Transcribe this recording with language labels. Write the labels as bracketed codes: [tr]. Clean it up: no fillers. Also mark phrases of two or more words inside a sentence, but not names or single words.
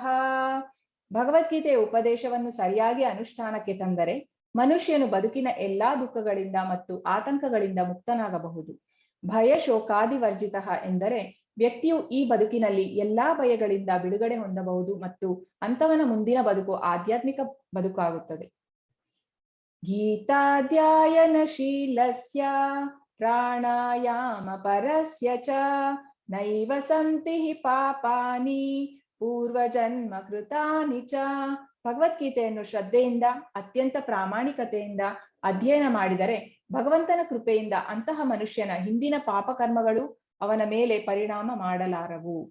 [kn] ಭಗವದ್ಗೀತೆಯ ಉಪದೇಶವನ್ನು ಸರಿಯಾಗಿ ಅನುಷ್ಠಾನಕ್ಕೆ ತಂದರೆ ಮನುಷ್ಯನು ಬದುಕಿನ ಎಲ್ಲಾ ದುಃಖಗಳಿಂದ ಮತ್ತು ಆತಂಕಗಳಿಂದ ಮುಕ್ತನಾಗಬಹುದು. ಭಯಶೋಕಾದಿವರ್ಜಿತಃ ಎಂದರೆ ವ್ಯಕ್ತಿಯು ಈ ಬದುಕಿನಲ್ಲಿ ಎಲ್ಲಾ ಭಯಗಳಿಂದ ಬಿಡುಗಡೆ ಹೊಂದಬಹುದು ಮತ್ತು ಅಂತವನ ಮುಂದಿನ ಬದುಕು ಆಧ್ಯಾತ್ಮಿಕ ಬದುಕಾಗುತ್ತದೆ. [sa] ಗೀತಾಧ್ಯಾಯನಶೀಲಸ್ಯ ಪ್ರಾಣಾಯಾಮ ಪರಸ್ಯ ಚ ನೈವ ಸಂತಿ ಪಾಪಾನಿ ಪೂರ್ವಜನ್ಮ ಕೃತಾನಿ ಚ. [kn] ಭಗವದ್ಗೀತೆಯನ್ನು ಶ್ರದ್ಧೆಯಿಂದ ಅತ್ಯಂತ ಪ್ರಾಮಾಣಿಕತೆಯಿಂದ ಅಧ್ಯಯನ ಮಾಡಿದರೆ ಭಗವಂತನ ಕೃಪೆಯಿಂದ ಅಂತಹ ಮನುಷ್ಯನ ಹಿಂದಿನ ಪಾಪಕರ್ಮಗಳು ಅವನ ಮೇಲೆ ಪರಿಣಾಮ ಮಾಡಲಾರವು.